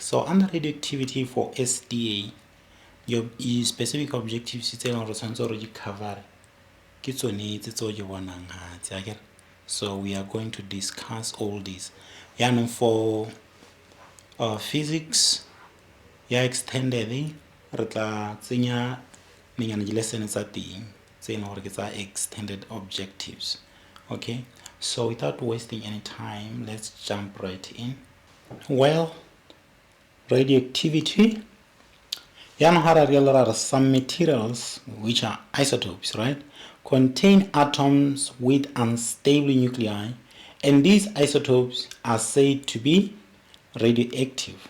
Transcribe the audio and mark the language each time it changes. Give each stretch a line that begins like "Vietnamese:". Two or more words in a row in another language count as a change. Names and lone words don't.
English: So under radioactivity for SDA, your specific objectives is already covered. So we are going to discuss all this. For physics,
Tswana: extended re tla tsenya menyana di lesson tsa teng tse e leng gore ke tsa
English: extended objectives. Okay, so without wasting any time, let's jump right in. Well, radioactivity, some materials, which are isotopes, right, contain atoms with unstable nuclei, and these isotopes are said to be radioactive.